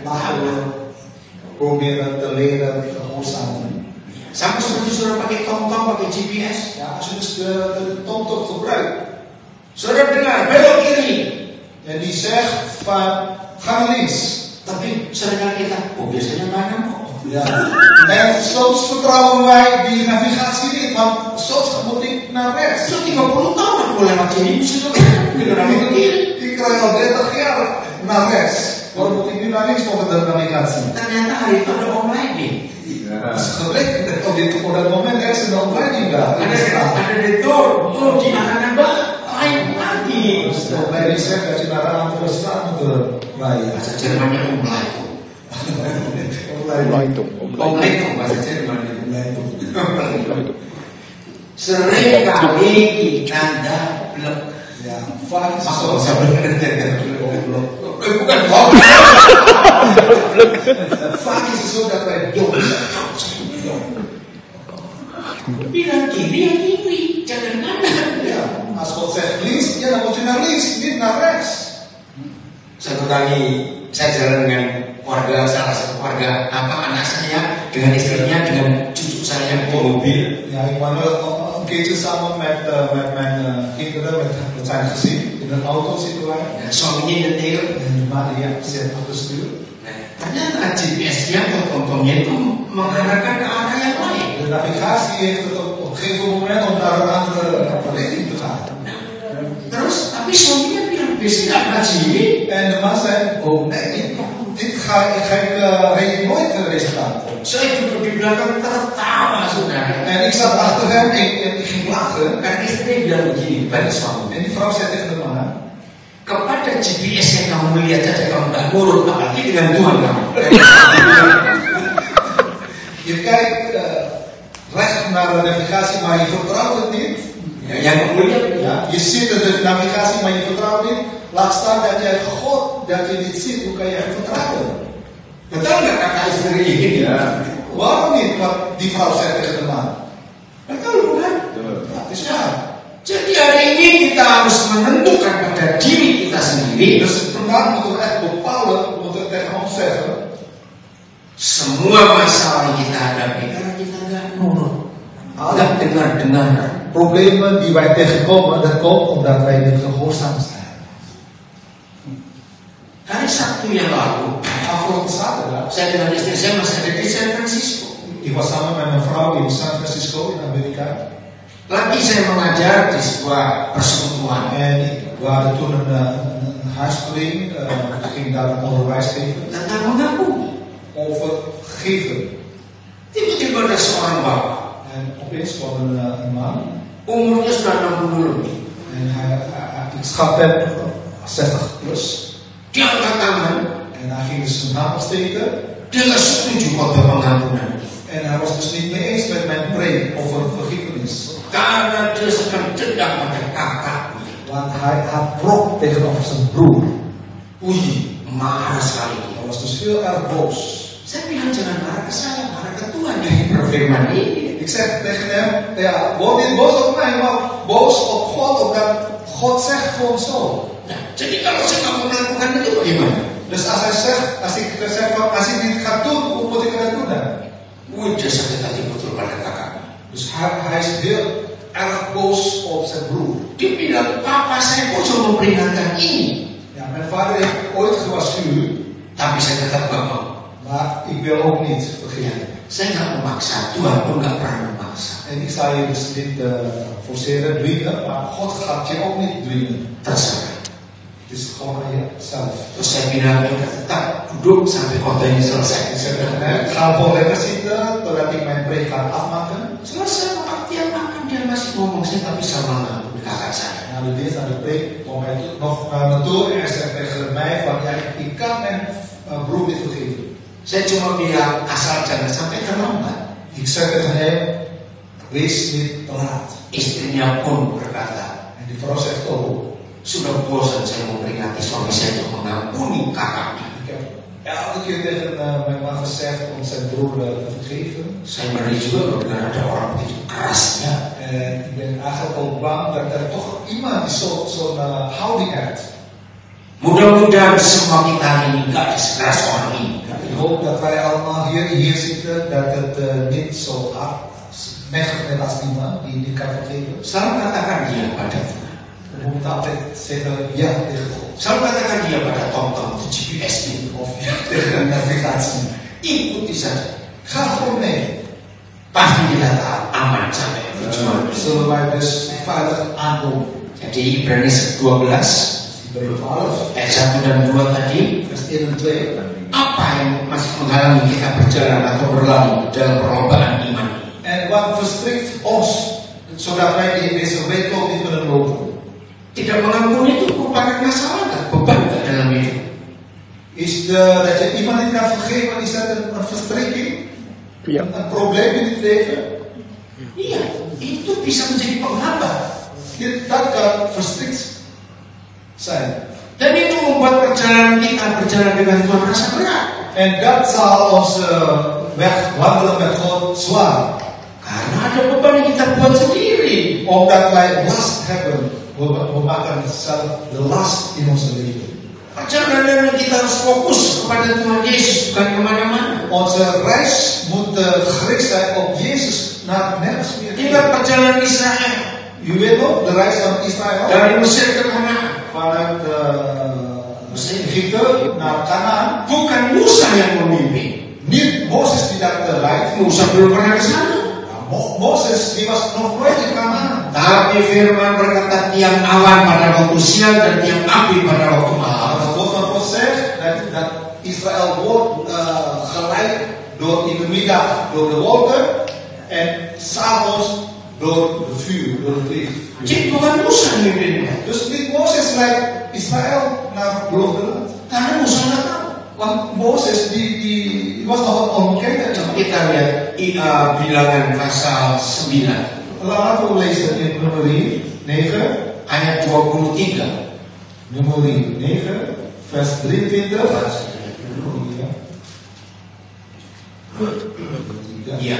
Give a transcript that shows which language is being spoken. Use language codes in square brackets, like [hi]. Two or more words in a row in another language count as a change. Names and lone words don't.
[nl] laten we proberen te leren gehoorzamen. [id] Sama seperti saudara pakai TomTom, pakai GPS. [nl] Ja, als je dus de TomTom gebruikt [id] Saudara dengar belok kiri, [nl] en die zegt van ga naar links. [id] tapi saudara kita, biasanya kanan kok. [nl] Ja. En soms vertrouwen wij die navigatie niet, want soms moet ik naar rechts. [id] So 30 tahun aku lewat sini, bisa dengar belok kiri. [nl] Ik krijg al 30 jaar naar rechts. Waarom moet ik nu naar links volgens de navigatie? [id] Ternyata hari itu ada omleiding. [nl] Dat is gebleken op dat moment er is een opleiding daar. [id] Ada detour, di kanan lain lagi. [nl] Dus de opleiding zegt dat je naar de andere straat moet rijden. [id] Bahasa Jermannya omleiding. Omleitung. Omleiding bahasa Jerman. Sering kali kita blok. [nl] Ja, vaak is het zo. [id] Masuk bukan blok. [nl] Vaak is het zo dat wij dom zijn. [id] Bilang kiri ya kiri, jangan kanan. [nl] Ja, als God zegt links, ja dan moet je naar links, niet naar rechts. [id] Satu kali saya jalan dengan salah satu keluarga anak saya dengan istrinya dengan cucu saya di mobil. [nl] Ja, ik wandel een keertje samen met mijn kinderen, met zijn gezin. In een auto zitten wij. [id] Nah, suaminya nyetir. [nl] En Maria zit op de stuur. [id] Nah, ternyata GPS-nya atau TomTomnya itu mengarahkan ke arah yang lain. [nl] De navigatie heeft het op een gegeven moment om naar een andere richting te gaan. [id] Nah, terus tapi suaminya bilang biasanya nggak sini. [nl] En de man zei, oh nee, dit ga ik weet je nooit resultaat. [id] Saya duduk di belakang tertawa saudara. [nl] En ik zat achter hem en ik ging lachen. [id] Karena istrinya bilang begini pada suami. [nl] En die vrouw zei tegen de man, [id] Kepada GPS yang kamu lihat saja kamu nggak nurut, apalagi dengan Tuhan kamu. [nl] je kijkt recht naar de navigatie, maar je vertrouwt het niet. [id] Ya, yang kamu lihat, [nl] Ja, Ja, je zit in de navigatie, maar je vertrouwt niet. Laat staan dat jij God, dat je niet ziet, hoe kan je hem vertrouwen? [id] Betul nggak kata istri ini? Ya. [nl] Waarom niet? Wat die vrouw zegt tegen de man. [id] Betul bukan? [nl] Ja, het is waar. [id] Jadi hari ini kita harus menentukan pada diri kita sendiri. [nl] Dus vandaag moeten we echt bepalen, we moeten tegen ons zeggen. [id] Semua masalah yang kita hadapi karena kita nggak nurut, nggak dengar. [nl] Problemen die wij tegenkomen, dat komt omdat wij niet gehoorzaam zijn. [id] Hari Sabtu yang lalu, [nl] Afgelopen zaterdag, [id] saya dengan istri saya masih ada di San Francisco. [nl] ik was samen met mijn vrouw in San Francisco in Amerika. [id] Lagi saya mengajar di sebuah persekutuan. [nl] En we hadden toen een huisprediking, ik ging daar een onderwijs geven [id] Tentang mengampuni. [nl] over geven. [id] Tiba-tiba ada seorang bapak, [nl] En opeens kwam een man [id] umurnya sudah 60 lebih. [nl] en ik schat hem 60 plus. [id] Dia angkat tangan, [nl] En hij ging dus zijn hand opsteken [id] dia nggak setuju khotbah pengampunan. [nl] en hij was dus niet mee eens met mijn preek over vergiffenis. [id] Karena dia sedang dendam pada kakaknya. [nl] Want hij had wrok tegenover zijn broer. [id] Wih, marah sekali. [nl] Hij was dus heel erg boos. [id] Saya bilang jangan marah ke saya, marah ke Tuhan yang berfirman ini. [nl] Ik zeg tegen hem, ja, word niet boos op mij, maar boos op God, omdat God zegt gewoon zo. [id] Nah, jadi kalau saya nggak mau melakukan itu bagaimana? [nl] Dus als hij zegt, als ik dit ga doen, hoe moet ik dat doen dan? [id] Wih, dia sakit hati betul pada kakaknya. [nl] Dus hij is heel erg boos op zijn broer. [id] Dia bilang, papa saya kok cuma memperingatkan ini. [nl] Ja, mijn vader heeft ooit gewaarschuwd, [id] Tapi saya tetap nggak mau. [nl] maar ik wil ook niet vergeven. [id] Saya nggak memaksa, Tuhan pun nggak pernah memaksa. [nl] En ik zal je dus niet forceren, dwingen, maar God gaat je ook niet dwingen. [id] Terserah. [nl] Het is gewoon aan jezelf. [id] Terus saya bilang, ya udah tetap duduk sampai khotbah ini selesai. [nl] Ik zeg tegen hem, ga gewoon lekker zitten, totdat ik mijn preek ga afmaken. [id] Selesai pengertian makan, dia masih ngomong, saya tak bisa mengampuni kakak saya. [nl] Na de dienst aan de preek kwam hij nog naar me toe en hij zegt tegen mij van, ja, ik kan mijn broer niet vergeven. [id] Saya cuma bilang, asal jangan sampai terlambat. [nl] Ik zeg tegen hem, wees niet te laat. [id] Istrinya pun berkata, [nl] En die vrouw zegt ook, [id] sudah bosan saya memperingati suami saya untuk mengampuni kakaknya. [nl] ik heb elke keer tegen mijn man gezegd om zijn broer te vergeven. [id] Saya ngeri juga loh dengan ada orang begitu kerasnya. [nl] En ik ben eigenlijk ook bang dat er toch iemand die zo'n houding heeft. [id] Mudah-mudahan semua kita hari ini gak sekeras orang ini. [nl] Ik hoop dat wij allemaal hier zitten, dat het niet zo hard is als die man die niet kan vergeven. [id] Selalu katakan dia pada Tuhan. [nl] We moeten altijd zeggen ja tegen God. [id] Selalu katakan dia pada TomTom atau GPS ini. [nl] Of ja tegen de navigatie. [id] Ikuti saja. [nl] Ga gewoon mee. [id] Pasti kita tahu aman sampai tujuan. [nl] Zullen wij dus veilig aankomen. [id] Jadi Ibrani 12 [nl] Ibrani 12, [id] ayat 1 dan 2 tadi. [nl] vers 1 en 2. [id] Apa yang masih menghalangi kita berjalan atau berlari dalam perlombaan iman? [nl] En wat verstrikt ons, zodat wij in deze weekloop niet kunnen lopen? [id] Tidak mengampuni itu merupakan masalah, beban dalam hidup. [nl] Is dat je iemand niet kan vergeven, is dat een verstrikking? Ja. Een probleem in het leven? [id] Iya, itu bisa menjadi penghambat. [nl] Dat kan verstrikt zijn. [id] Dan itu membuat perjalanan kita berjalan dengan Tuhan rasa berat. [nl] En dat zal onze weg wandelen met God zwaar. [id] Karena ada beban yang kita buat sendiri. [nl] Omdat wij last hebben. We maken zelf de last in onze leven. [id] Perjalanan kita harus fokus kepada Tuhan Yesus, bukan kemana-mana. [nl] Onze reis moet gericht zijn op Jezus naar nergens meer. [id] Ingat perjalanan Israel [nl] U weet nog, de reis van Israël. [id] dari Mesir ke Kanaan. [nl] Vanuit Egypte naar Kanaan. [id] Bukan Musa yang memimpin. [nl] Niet Mozes die dat leidt. [id] Musa belum pernah ke sana. [nl] Mozes die was nog nooit in Kanaan. [id] Tapi firman berkata tiang awan pada waktu siang dan tiang api pada waktu malam. [nl] Het woord van God zegt dat Israël wordt geleid door in de middag door de wolken en s'avonds door de vuur, door het licht. [id] Jadi bukan Musa yang memimpin. [nl] Dus niet Mozes leidt Israël naar het beloofde land. [id] Karena Musa nggak tahu. [nl] Want Mozes die was nog een onbekende. [id] Kita lihat Bilangan pasal 9 [nl] Laten we lezen in Numeri 9. [id] ayat 23. [nl] Numeri 9, vers 23. [id] Iya.